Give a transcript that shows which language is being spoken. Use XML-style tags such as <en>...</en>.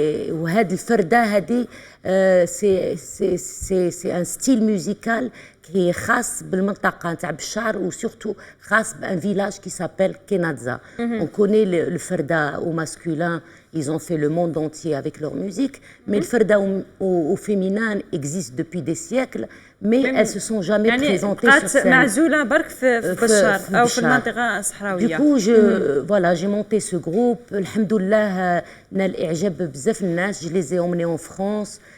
<ar>وهذه الفردة هذه</ar> <fr>سي ان ستيل ميوزيكال qui est</fr> <ar>خاص بالمنطقة نتاع بشار وسورتو خاص بان فيلاج</ar> <fr>qui s'appelle</fr> <ar>Kenadza.</ar> <fr>On connaît le farda au masculin, ils ont fait le monde entier avec leur musique, mais le farda au féminin existe depuis des siècles, mais elles se sont jamais présentées sur scène.</fr> <ar>معزولة برك في بشار أو في المنطقة الصحراوية.</ar> <fr>Du coup, j'ai monté ce groupe.</fr> <ar>الحمد لله نال إعجاب بزاف الناس.</ar> <fr>Je les ai emmenés en France.</fr>